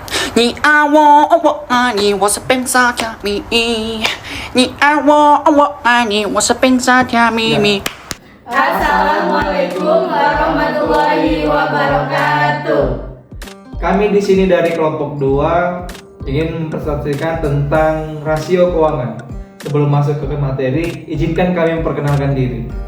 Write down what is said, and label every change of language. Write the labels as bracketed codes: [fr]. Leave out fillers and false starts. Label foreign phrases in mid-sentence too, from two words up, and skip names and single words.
[zh] 你爱我，我爱你，我是冰沙加咪。你爱我，我爱你，我是冰沙加咪咪。 [ar] السلام عليكم ورحمة الله وبركاته. [id] Kami di sini dari kelompok 2 ingin mempresentasikan tentang rasio keuangan. Sebelum masuk ke materi, izinkan kami memperkenalkan diri.